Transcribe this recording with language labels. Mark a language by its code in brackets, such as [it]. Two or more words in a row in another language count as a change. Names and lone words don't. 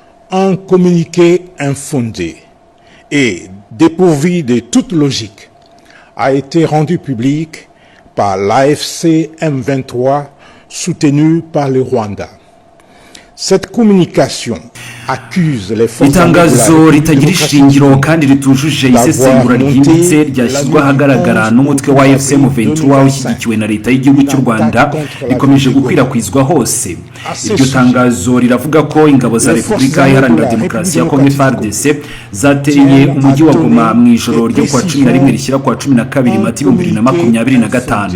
[fr] Un communiqué infondé et dépourvu de toute logique a été rendu public par l'AFC M23 soutenu par le Rwanda. Cette communication accuse les forces [rw] itangazo ritagira ishingiro kandi ritujuje isesengura ryimbitse ryashyizwe ahagaragara n'umutwe wa AFC M23 ushyigikiwe na leta y'igihugu cy'u Rwanda rikomeje gukwirakwizwa hose. Iryo tangazo riravuga ko ingabo za Repubulika Iharanira Demokarasi ya Kongo FARDC zateye umujyi wa Goma mu ijoro ryo kwa 11 rishyira kwa 12 Mata 2025.